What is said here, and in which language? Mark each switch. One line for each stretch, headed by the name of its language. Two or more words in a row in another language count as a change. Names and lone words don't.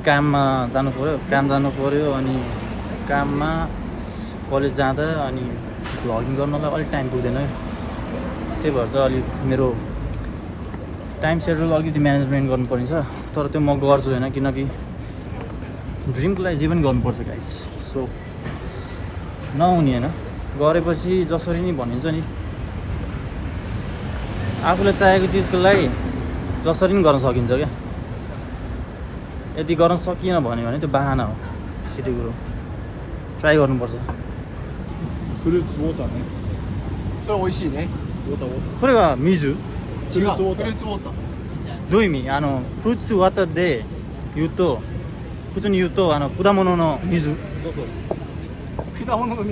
Nepali: काममा जानु पऱ्यो अनि काममा कलेज जाँदा अनि भ्लगिङ गर्नलाई अलिक टाइम पुग्दैन त्यही भएर चाहिँ अलिक मेरो
English: time schedule
Nepali: अलिकति म्यानेजमेन्ट गर्नुपर्ने छ तर त्यो म गर्छु होइन किनकि ड्रिमको लागि जे पनि गर्नुपर्छ
English: guys so
Nepali: नहुने होइन गरेपछि जसरी नि भनिन्छ नि आफूले चाहेको चिजको लागि जसरी पनि गर्न सकिन्छ क्या यदि गर्न सकिएन भन्यो भने त्यो बाहना हो सिधै कुरो ट्राई गर्नुपर्छ
Japanese: フルーツウォーターねそれ美味しいねウォーターこれは水フルーツウォーターどういう意味フルーツワタで言うと普通に言うと果物の水そうそう果物の水